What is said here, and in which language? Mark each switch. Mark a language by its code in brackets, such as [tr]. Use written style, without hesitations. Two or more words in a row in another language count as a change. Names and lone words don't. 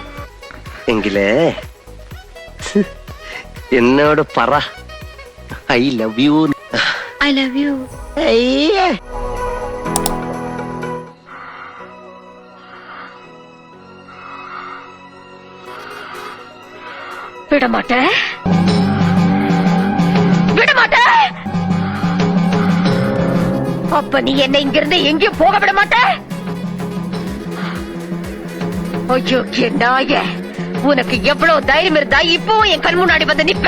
[ml] എങ്കിലേ എന്നോട് പറ, [en] I love you. I love you. വിടമാട്ടെ, [ta] விடமாட்டே. அப்ப நீ என்ன இங்கிருந்து எங்கேயும் போக விட மாட்டே. ஐயோ நாய, உனக்கு எவ்வளவு தைரியம் இருந்தா இப்பவும் என் கண் முன்னாடி வந்து நிப்ப.